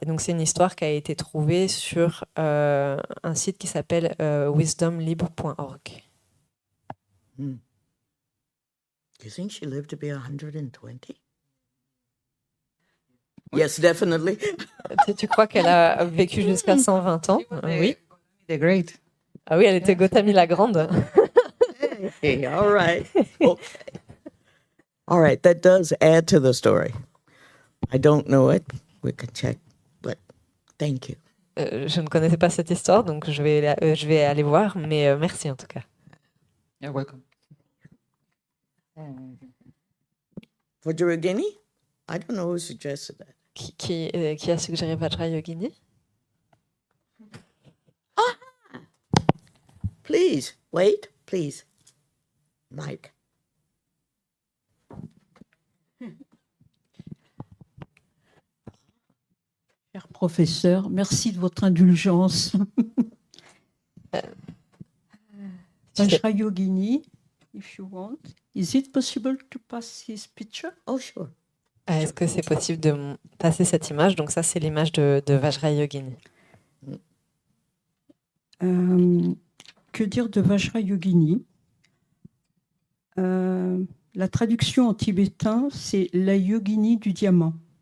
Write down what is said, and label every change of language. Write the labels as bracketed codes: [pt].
[fr] Et donc c'est une histoire qui a été trouvée sur un site qui s'appelle wisdomlib.org. [en] Do you think she lived to be 120? Yes, definitely. [fr] Tu crois qu'elle a vécu jusqu'à 120 ans? Oui. [en] The Great. [fr] Ah oui, elle était Gautami la Grande. [en] Hey, all right. Okay. All right, that does add to the story. I don't know it. We can check, but thank you. [fr] Je ne connaissais pas cette histoire, donc je vais aller voir, mais merci en tout cas. [en] You're welcome. For Yogini? I don't know who suggested that. [fr] Qui a suggéré Vajra Yogini? [en] Please, wait, please. Mike. [fr] Cher professeur, merci de votre indulgence. [en] Vajra Yogini, if you want. Is it possible to pass his picture? Oh, sure. [fr] Est-ce que c'est possible de passer cette image? Donc ça, c'est l'image de Vajra Yogini. Que dire de Vajra Yogini? La traduction en tibétain, c'est la Yogini du diamant.